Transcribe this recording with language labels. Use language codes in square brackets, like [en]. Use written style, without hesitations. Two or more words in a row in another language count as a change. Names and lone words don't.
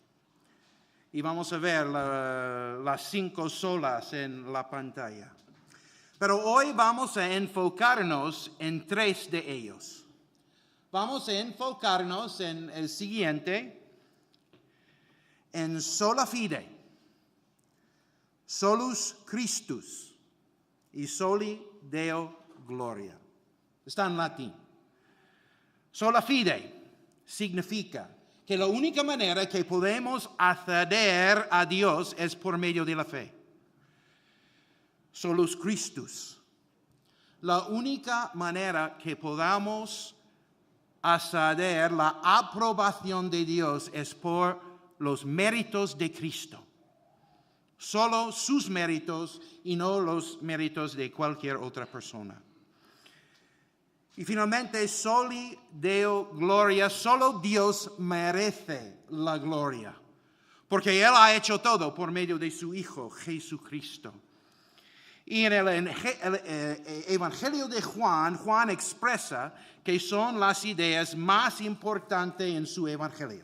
[es] Y vamos a ver las 5 solas en la pantalla. Pero hoy vamos a enfocarnos en 3 de ellos. Vamos a enfocarnos en el siguiente, en [la] sola fide, solus Christus y soli Deo gloria. [es] Está en latín. [la] Sola fide [es] significa que la única manera que podemos acceder a Dios es por medio de la fe. [la] Solus Christus. [es] La única manera que podamos acceder la aprobación de Dios es por los méritos de Cristo. Solo sus méritos y no los méritos de cualquier otra persona. Y finalmente, [la] soli Deo gloria, [es] solo Dios merece la gloria, porque Él ha hecho todo por medio de su Hijo, Jesucristo. Y en el Evangelio de Juan, Juan expresa que son las ideas más importantes en su Evangelio.